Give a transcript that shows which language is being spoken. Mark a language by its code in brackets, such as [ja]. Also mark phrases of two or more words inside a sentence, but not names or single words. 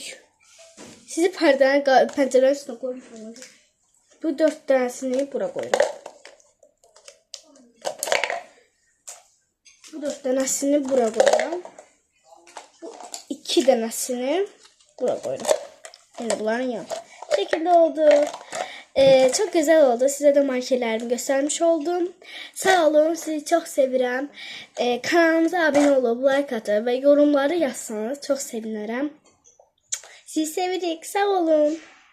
[az] Sizi pəncərənin üstünə qoymuşam. Bu 4 dənəsini bura qoyuram. Bu 4 dənəsini bura qoyuram. Bu 2 dənəsini bura qoyuram. Yəni bunların yanı. Bu şəkildə oldu. [tr] Çok güzel oldu. Size de markerlerimi göstermiş oldum. [az] Sağ olun. Sizi çok sevirəm. [tr] Kanalımıza abone olup like atıb ve yorumları yazsanız çok sevinirim. [az] Sizi sevirik. Sağ olun.